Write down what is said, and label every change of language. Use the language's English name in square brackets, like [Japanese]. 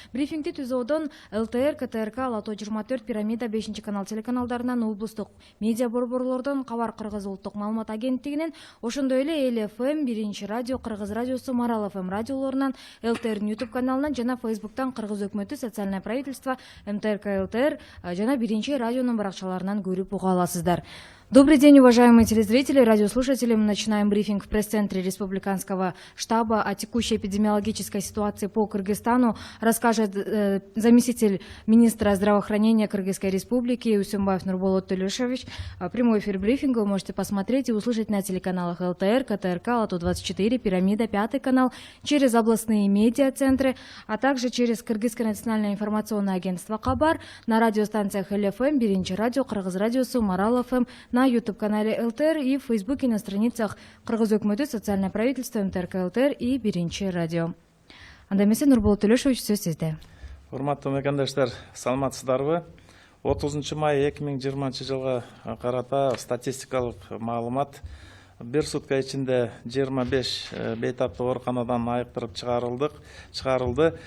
[Kyrgyz] Брифингди ТЗОдон ЛТР, КТРК, Лото 24, Пирамида 5 канал телеканалдарынан, облустук медиа борборлордон, Кабар Кыргыз улуттук маалымат агенттигинен, ошондой эле Эл ФМ, Биринчи радио, Кыргыз радиосу, Марал ФМ радиолорунан, ЛТРдин YouTube каналынан жана Фейсбуктан Кыргыз өкмөтү социальное правительство, МТРК ЛТР жана Биринчи радионун баракчаларынан көрүп уга аласыздар. [Russian] Добрый день, уважаемые телезрители, радиослушатели. Мы начинаем брифинг в пресс-центре Республиканского штаба о текущей эпидемиологической ситуации по Кыргызстану. Расскажет заместитель министра здравоохранения Кыргызской Республики Үсөнбаев Нурболот Төлөшович. Прямой эфир брифинга вы можете посмотреть и услышать на телеканалах ЛТР, КТРК, Лото 24, Пирамида, 5 канал, через областные медиа-центры, а также через Кыргызское национальное информационное агентство Кабар, на радиостанциях Эл ФМ, Биринчи радио, Кыргыз радиосу, Марал ФМ, на YouTube-канале ЛТР и в Фейсбуке на страницах Кыргыз өкмөтү, социальное правительство, МТРК ЛТР и Биринчи радио. [Kyrgyz] Анда эмесе Нурболот Төлөшович, сөз сизде. Урматтуу мекендештер, саламатсыздарбы? 30 май 2020 жылга карата статистикалык маалымат бир сутка ичинде 25 бейтаптуу ооруканадан айыктырып чыгарылды.